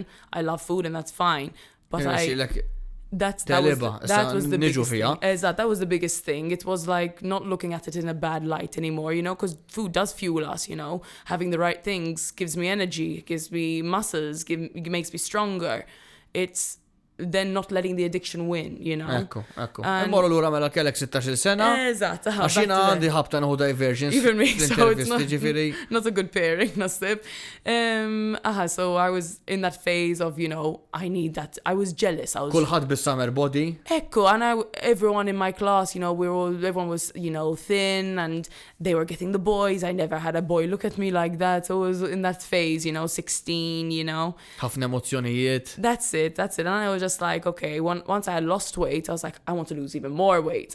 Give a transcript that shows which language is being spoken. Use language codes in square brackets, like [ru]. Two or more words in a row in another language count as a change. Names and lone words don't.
[en] I love food and that's fine. But that was the biggest thing. That was the biggest thing. It was like not looking at it in a bad light anymore, because food does fuel us, Having the right things gives me energy, gives me muscles, makes me stronger. It's then not letting the addiction win, [mt] Ekku. Immorru lura mela kellek 16 sena. Eżatt. Għax jiena għandi ħabta naħu divergence. [en] Even me, so it's not a good pairing, nasib. So I was in that phase of, I need that. I was jealous. [mt] Kulħadd bis- [en] summer body. Ekku, and everyone in my class, everyone was, thin and they were getting the boys. I never had a boy look at me like that. So I was in that phase, 16, [mt] Ħafna emozzjonijiet. [en] That's it. And I was just like, okay, once I had lost weight, I was like, I want to lose even more weight.